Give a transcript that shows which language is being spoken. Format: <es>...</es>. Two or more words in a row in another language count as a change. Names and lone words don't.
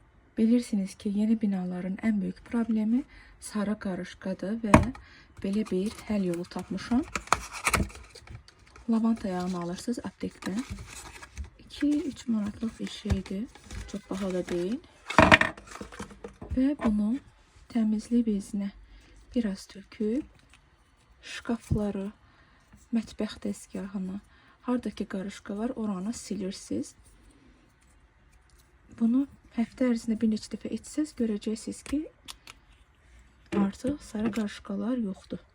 <az>Bilirsiniz ki yeni binaların</az> <tr>en büyük problemi</tr> <az>sarı qarışqadır ve belə bir həll yolu tapmışam. Lavanta yağını alırsınız aptekdən. 2-3 manatlıq bir şeydir.</az> <tr>Çok pahalı değil. Ve bunu temizlik bezine biraz töküp</tr> <az>şkafları, mətbəx dəzgahını, hardaki qarışqa var oranı silirsiniz. Bunu həftə ərzində bir neçə dəfə etsəz görəcəksiniz ki, artıq sarı qarışqalar yoxdur.</az>